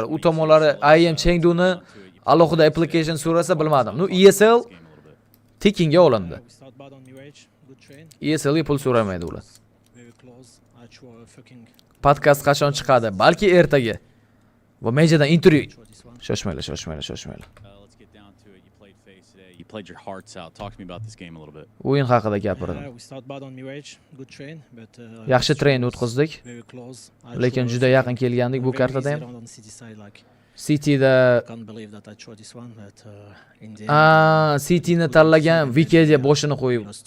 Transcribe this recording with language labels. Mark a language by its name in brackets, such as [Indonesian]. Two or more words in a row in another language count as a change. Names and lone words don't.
[Uzbek] U tomonlari IM Chengduni alohida application so'rasa bilmadim. Nu ESL tekinga olindi. ESLga pul so'ramaydi ular. Podkast qachon chiqadi? Balki ertaga. Va Majordan intervyu. Shoshmaylar. [English] You played your hearts out. Talk to me about this game a little bit. [Uzbek] O'yin haqida gapirdim. Yaxshi train o'tkazdik. Lekin juda yaqin kelgandik bu kartada ham. Cityda Cityni tanlagan Wikipedia boshini qo'yib.